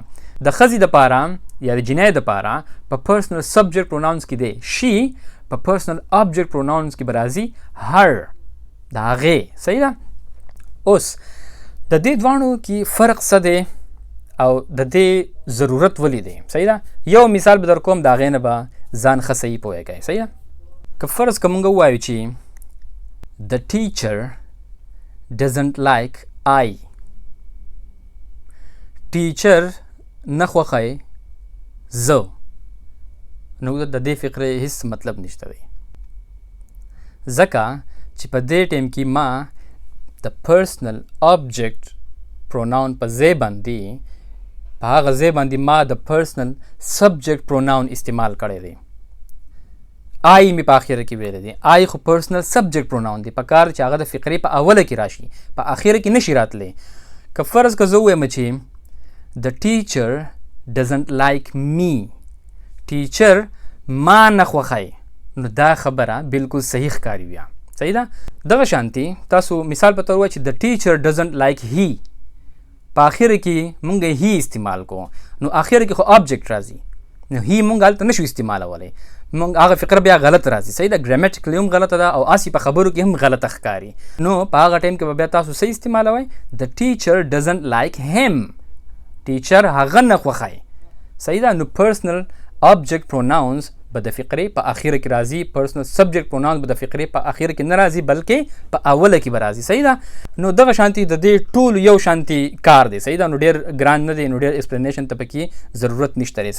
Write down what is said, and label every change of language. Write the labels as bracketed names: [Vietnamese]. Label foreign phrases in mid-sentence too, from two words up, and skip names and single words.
[Pashto] د ښځې دپاره یا د جنۍ دپاره په [English] personal subject pronouns [Pashto] کې دی شي، په [English] personal object pronouns [Pashto] کې به راځي هر، د هغې. صحیح ده؟ اوس د دې دواړو کې فرق څه دی او د دې ضرورت ولې دی؟ صحیح ده؟ یو مثال به در کوم، د هغې نه به ځان ښه صحیح پوهیږئ. صحیح ده؟ که فرض که موږ ووایو چې [English] The teacher doesn't like I. [Pashto] ټیچر نه خوښی زه، نو د دې فقرې هیڅ مطلب نشته دی، ځکه چې په دې ټیم کې ما د [English] personal object pronoun [Pashto] په ځای باندې، په هغه ځای باندې ما د [English] personal subject pronoun [Pashto] استعمال کړی دی. آی مې په اخره کې ویلی دی. آی خو [English] personal subject pronoun [Pashto] دی، پکار چې هغه د فقرې په اوله کې راشي، په اخره کې نشي راتلی. که فرض که زه ووایم چې [English] The teacher doesn't like me. [Pashto] ټیچر ما نه خوښی، نو دا خبره بالکل صحیح ښکاري بیا. صحیح ده؟ دغه شانتي تاسو مثال په تور ووایئ چې [English] The teacher doesn't like he. [Pashto] په اخره کې مونږ هی استعمال کوو، نو اخره کې خو آبجیکټ راځي، نو هی مونږ هلته نشو استعمالولی، مونږ هغه فقره بیا غلط راځي. صحیح ده؟ ګرامیټیکلی هم غلطه ده او اسی په خبرو کې هم غلطه ښکاري. نو په هغه ټایم کې به بیا تاسو صحیح استعمالوئ [English] The teacher doesn't like him. [Pashto] ټیچر هغه نه خوښی. صحیح ده؟ نو [English] personal object pronouns [Pashto] به د فقرې په اخره کې راځي، [English] personal subject pronouns [Pashto] به د فقرې په اخره کې نه راځي بلکې په اوله کې به راځي. صحیح ده؟ نو دغه شانتي د دې ټولو یو شانتي کار دی. صحیح ده؟ نو ډېر ګران نه دی، نو ډېر ایکسپلینیشن ته پکې ضرورت نشته دی.